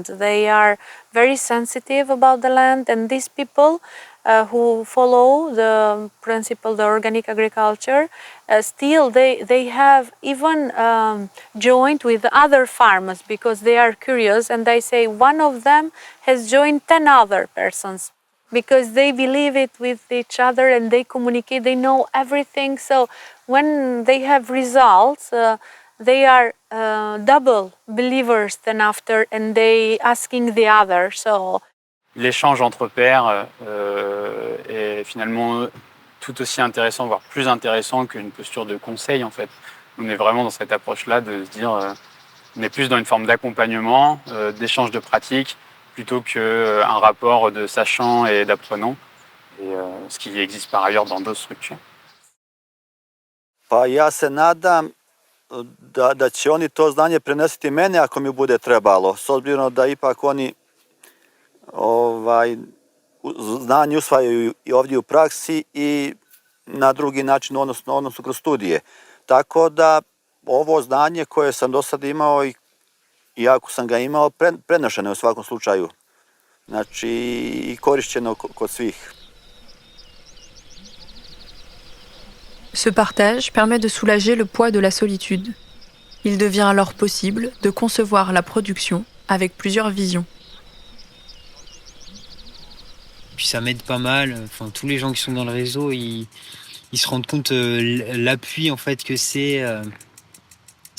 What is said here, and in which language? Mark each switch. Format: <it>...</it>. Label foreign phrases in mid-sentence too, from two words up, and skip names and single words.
<en>They are very sensitive about the land, and these people who follow the principle, the organic agriculture, still they have even joined with other farmers because they are curious, and they say one of them has joined 10 other persons because they believe it with each other and they communicate, they know everything. So when they have results, they are double believers than after, and they asking the other. So</en> <fr>l'échange entre pairs est finalement tout aussi intéressant, voire plus intéressant qu'une posture de conseil, en fait. On est vraiment dans cette approche-là de se dire, on est plus dans une forme d'accompagnement, d'échange de pratiques, plutôt qu'un rapport de sachant et d'apprenant, ce qui existe par ailleurs dans d'autres structures.</fr> <sr>Pa ja se nadam da će oni to znanje prenesiti mene ako mi bude trebalo, s obzirom da ipak oni znanje usvajaju i ovdje u praksi i na drugi način, odnosno kroz studije. Tako da ovo znanje koje sam do sada imao i ako sam ga imao, prenošeno je u svakom slučaju. Znači i korišćeno kod svih.</sr> <fr>Ce partage permet de soulager le poids de la solitude. Il devient alors possible de concevoir la production avec plusieurs visions. Puis ça m'aide pas mal. Enfin, tous les gens qui sont dans le réseau, ils se rendent compte l'appui en fait que c'est vraiment chouette.</fr>